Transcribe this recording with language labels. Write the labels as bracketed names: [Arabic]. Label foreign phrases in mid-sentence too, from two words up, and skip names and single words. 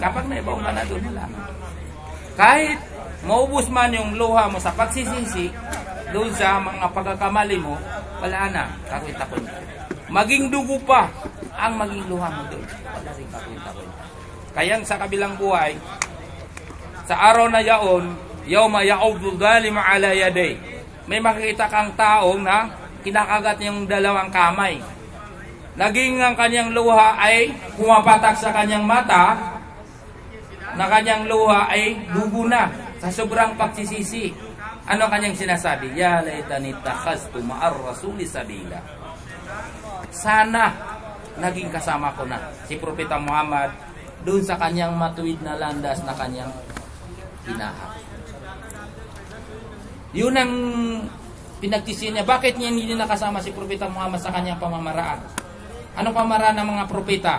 [Filipino] Kapag naibaon ka na doon, wala na. Kahit maubos man yung luha mo sa pagsisisi, doon sa mga pagkakamali mo, wala na, kakwit-takwit. Maging dugo pa ang maging luha mo doon. Wala rin kakwit-takwit. Kaya sa kabilang buhay, sa araw na yaon, [Arabic] يوم يعض الظالم على يديه. [Filipino] May makikita kang taong na kinakagat yung 2 kamay. Naging ang kanyang luha ay pumapatak sa kanyang mata, na kanyang luha ay dugo na sa sobrang pagsisisi. Ano kanyang sinasabi? [Arabic] يا ليتني اتخذت مع الرسول سبيلا. [Filipino] Sana naging kasama ko na si Propeta Muhammad doon sa kanyang matuwid na landas na kanyang hinahak. Yun ang pinagtisi niya. Bakit niya hindi nakasama si Propeta Muhammad sa kanyang pamamaraan? Anong pamamaraan ng mga propeta?